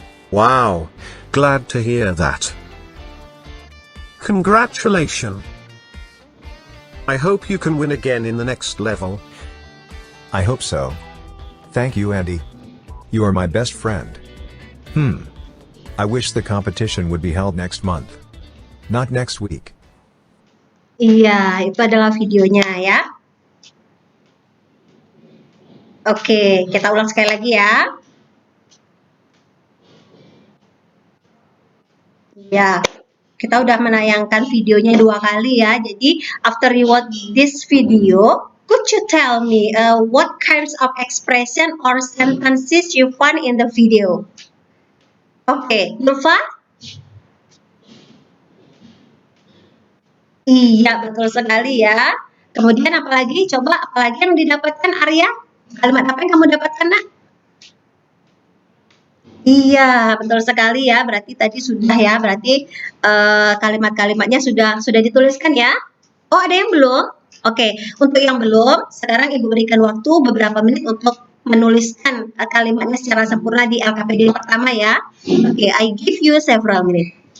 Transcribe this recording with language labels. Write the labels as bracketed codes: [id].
[en] Wow, glad to hear that. Congratulations. I hope you can win again in the next level. I hope so. Thank you, Andy. You are my best friend. I wish the competition would be held next month. Not next week. [id] Iya, itu adalah videonya ya. Oke, kita ulang sekali lagi ya. Ya, kita udah menayangkan videonya 2 kali ya. [en] Jadi, after you watch this video, could you tell me what kinds of expression or sentences you find in the video? [id] Oke, Nova? Iya, betul sekali ya. Kemudian apalagi? Coba apalagi yang didapatkan Arya? Kalimat apa yang kamu dapatkan, Nak? Iya, betul sekali ya. Berarti tadi sudah ya. Berarti kalimat-kalimatnya sudah dituliskan ya. Oh, ada yang belum? Oke, untuk yang belum, sekarang Ibu berikan waktu beberapa menit untuk menuliskan kalimatnya secara sempurna di LKPD yang pertama ya. [en] Oke, I give you several minutes.